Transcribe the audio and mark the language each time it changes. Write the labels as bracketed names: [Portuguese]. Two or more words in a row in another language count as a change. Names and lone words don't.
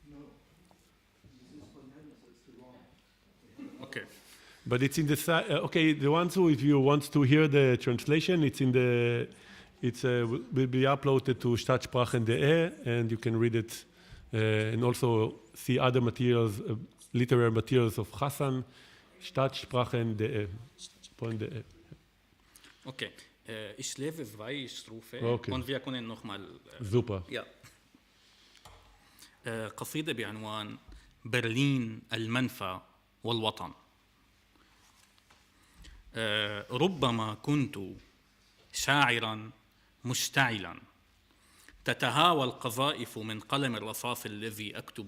[English] Okay. But it's in the okay. The ones who, if you want to hear the translation, it's in the. Will be uploaded to Sprache.de, and you can read it, and also see other materials, literary materials of Hasan. Sprache.de. [German] Okay. Ich lese 2 Strophen Okay. und wir können nochmal. Super. Ja. [Arabic] قصيدة بعنوان برلين المنفى والوطن. ربما كنت شاعراً مشتعلاً تتهاوى القذائف من قلم الرصاص الذي أكتب